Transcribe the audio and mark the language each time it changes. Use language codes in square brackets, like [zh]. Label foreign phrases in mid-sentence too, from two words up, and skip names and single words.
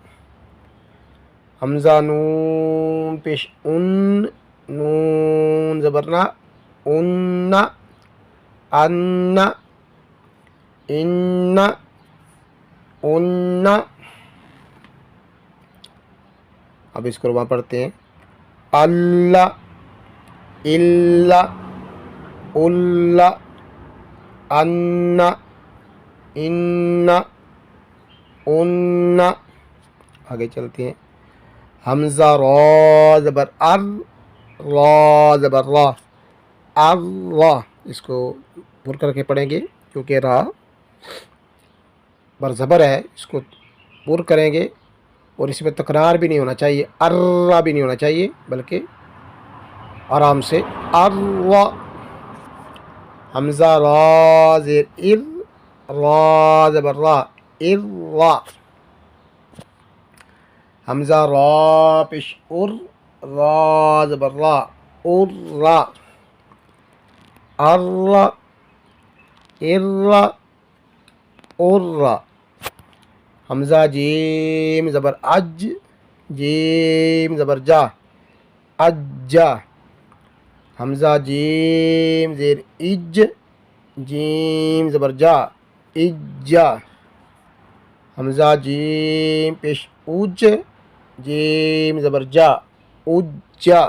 [ur] حمزہ نون پیش ان، نون زبر نا، [ar] انا، انا، انا، انا. [ur] اب اس کو ربا پڑھتے ہیں. [ar] اللہ، الا، الا، انا، انا، انا. [ur] آگے چلتے ہیں. حمزہ را زبر ار، را زبر را، ار. اس کو پر کر کے پڑھیں گے کیونکہ را بر زبر ہے، اس کو پر کریں گے اور اس میں تکرار بھی نہیں ہونا چاہیے، ارا بھی نہیں ہونا چاہیے، بلکہ آرام سے ارا. حمزہ را زیر ار، را زبر را، [ar] ارا. [ur] حمزہ را پیش ار، را زبر را، [ar] ارا. ارا، ارا، ارا. [ur] حمزہ جیم زبر اج، جیم زبر جا، اجا. حمزہ جیم زیر اج، جیم زبر جا، اجا. حمزہ جیم پیش اج، جیم زبر جا، [ar] اجا.